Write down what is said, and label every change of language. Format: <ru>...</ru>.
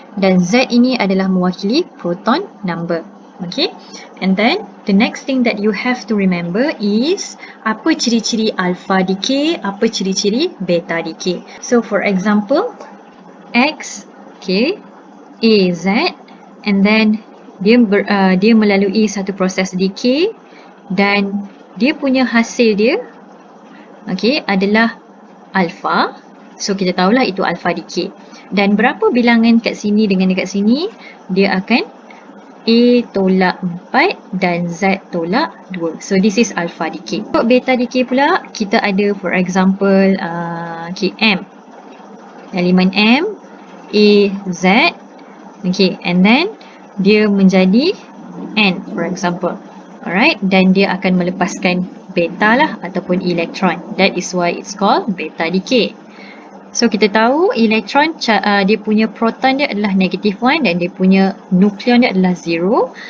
<ms>Dan Z ini adalah mewakili proton number.</ms> <en>Okay, and then the next thing that you have to remember is</en> <ms>apa ciri-ciri alpha decay, apa ciri-ciri beta decay.</ms> <en>So for example,</en> <ms>X, okay, A, Z,</ms> <en>and then</en> <ms>dia melalui satu proses decay dan dia punya hasil dia, okay, adalah alpha. So kita tahulah itu alpha decay. Dan berapa bilangan kat sini dengan dekat sini, dia akan A tolak 4 dan Z tolak 2.</ms> <en>So this is alpha decay.</en> <ms>Untuk beta decay pula, kita ada</ms> <en>for example okay, M.</en> <ms>Elemen M, A, Z. Okay,</ms> <en>and then</en> <ms>dia menjadi N for example. Alright, dan dia akan melepaskan beta lah ataupun elektron.</ms> <en>That is why it's called beta decay.</en> <ms>So kita tahu elektron dia punya proton dia adalah -1 dan dia punya nukleon dia adalah 0.</ms>